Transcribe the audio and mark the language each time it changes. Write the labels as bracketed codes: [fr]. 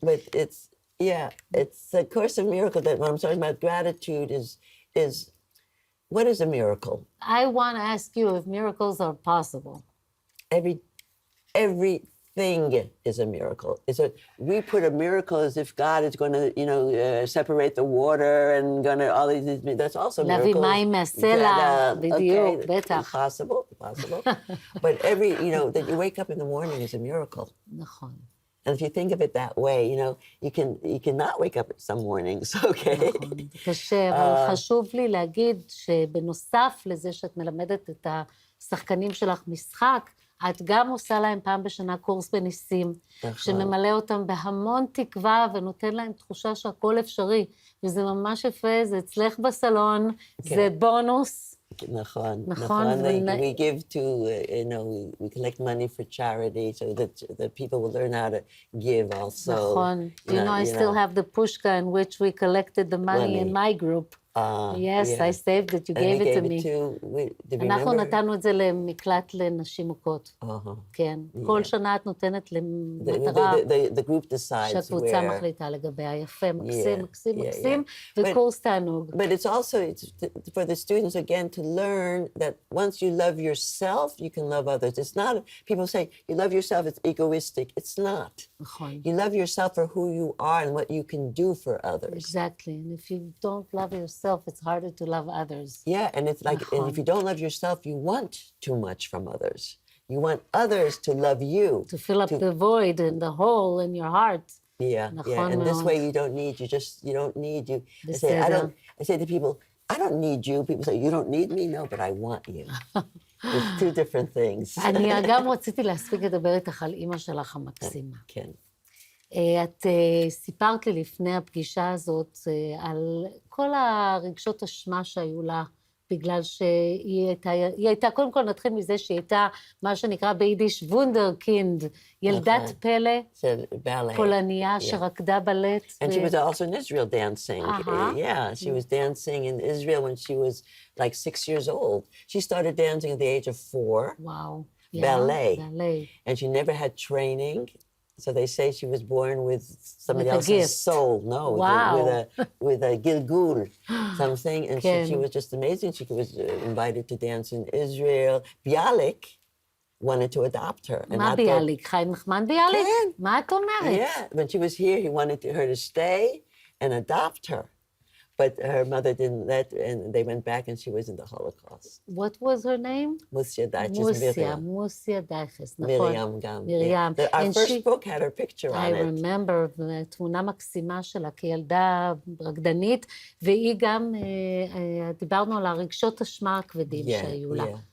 [en] But it's a Course of Miracles that when I'm talking about gratitude is what is a miracle? I want to ask you if miracles are possible. Everything is a miracle. We put a miracle as if God is going to, separate the water and going to all these. That's also miracles. [he] להביא מים מהסלע, בדיוק, בטח. [en] Possible. But that you wake up in the morning is a miracle. [he] נכון. [en] And if you think of it that way, you cannot wake up some mornings, okay? [he] נכון, זה קשה, אבל חשוב לי להגיד שבנוסף לזה שאת מלמדת את השחקנים שלך משחק, את גם עושה להם פעם בשנה קורס בניסים, שממלא אותם בהמון תקווה ונותן להם תחושה שהכל אפשרי, וזה ממש יפה, זה אצלך בסלון, זה בונוס. נכון. [en] We give to, we collect money for charity so that the people will learn how to give also. [he] נכון. [en] I still have the pushka in which we collected the money in my group. Yes, I saved it, you gave it to me. [he] אנחנו נתנו את זה למקלט לנשים מוכות. כן. כל שנה את נותנת למטרה שהקבוצה מחליטה לגביה. יפה, מקסים, וקורס תענוג. [en] But it's also for the students again to learn that once you love yourself, you can love others. It's not, people say, you love yourself, it's egoistic. It's not. [he] נכון. [en] You love yourself for who you are and what you can do for others. Exactly. And if you don't love yourself, it's harder to love others. Yeah, and it's like, and if you don't love yourself, you want too much from others. You want others to love you. To fill up the void and the hole in your heart. Yeah. And this way you don't need, you don't need you. I say to people, I don't need you. People say, you don't need me? No, but I want you. It's two different things. [he] אני גם רציתי להספיק לדבר איתך על אמא שלך המקסימה. כן. את סיפרת לי לפני הפגישה הזאת על כל הרגשות אשמה שהיו לה, בגלל שהיא הייתה, קודם כל נתחיל מזה שהיא הייתה מה שנקרא ביידיש וונדרקינד, ילדת פלא, פולניה שרקדה בלט. [en] And she was also in Israel dancing. Yeah, she was dancing in Israel when she was like 6 years old. She started dancing at the age of 4. Wow. Ballet. Ballet. And she never had training. So they say she was born with somebody else's soul. No, with a gilgul, something. And she was just amazing. She was invited to dance in Israel. Bialik wanted to adopt her. [he] מה ביאליק? חיים נחמן ביאליק? מה את אומרת? [en] Yeah, when she was here, he wanted her to stay and adopt her. But her mother didn't let, and they went back and she was in the Holocaust. What was her name? Musia Daiches. [he] Musia Daiches, נכון. Miriam Gam. Miriam. [en] Our first book had her picture on it. I remember, [he] תמונה מקסימה שלה כילדה רקדנית, והיא גם, דיברנו על הרגשות אשמה הכבדים שהיו לה.